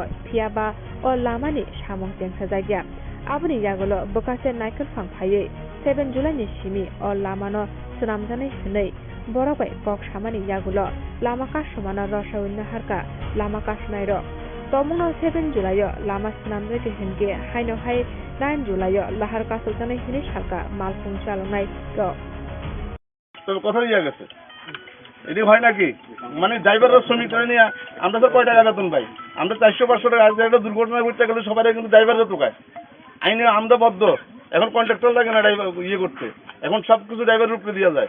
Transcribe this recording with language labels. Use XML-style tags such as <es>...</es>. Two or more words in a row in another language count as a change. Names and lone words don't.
<brx>फियाबा अ लामानि सामं जेंसा जायगा आबुनि यागलो बकासे नायकल फांफायै 7 जुलाइनि सिमी अ लामानो सनामजानाय हनै बरबाय कक सामानि यागलो लामा कासमाना रसाउन हारका लामा कासनाय र तमुनो 7 जुलाई लामा सनामजाय हनगे हाइनो हाइ 9 जुलाई लाहार कासजानाय हनै सारका मालफुं चालनाय र</brx> <bn>তবে কথা ইয়া গেছে এটি হয় নাকি মানে ড্রাইভাররা শ্রমিক করে নিয়ে আমরা তো কয় টাকা বেতন পাই? আমরা 400-500 টাকা। আজকে একটা দুর্ঘটনা ঘটতে গেলে সবাই কিন্তু ড্রাইভাররা টোকায়, আইনে আমরা বদ্ধ। এখন কন্ট্রাক্টর লাগে না ড্রাইভার ইয়ে করতে, এখন সব কিছু ড্রাইভারের উপরে দেওয়া যায়।</bn>